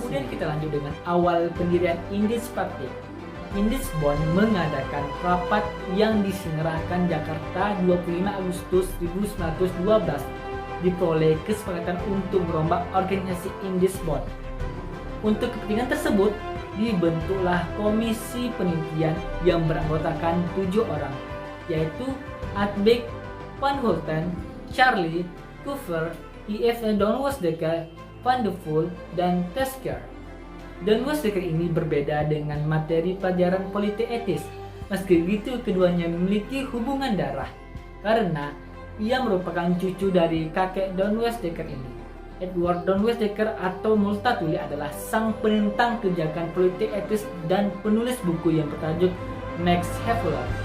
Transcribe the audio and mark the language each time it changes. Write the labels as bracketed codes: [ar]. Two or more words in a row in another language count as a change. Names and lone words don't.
[id] Kemudian kita lanjut dengan awal pendirian Indische-Partei. Indisbond mengadakan rapat yang diselenggarakan Jakarta 25 Agustus 1912. Diperoleh kesepakatan untuk merombak organisasi Indisbond. Untuk kepentingan tersebut, dibentuklah komisi penelitian yang beranggotakan 7 orang, yaitu Adbeck, Van Holten, Charlie, Coover, I.F. Donwosdekker, Van de Voel, dan Tesker. Donwosdekker ini berbeda dengan materi pelajaran politik etis. Meski begitu, keduanya memiliki hubungan darah karena ia merupakan cucu dari kakek Donwosdekker ini. Edward Donwosdekker atau Multatuli adalah sang penentang kebijakan politik etis dan penulis buku yang bertajuk Max Havelaar.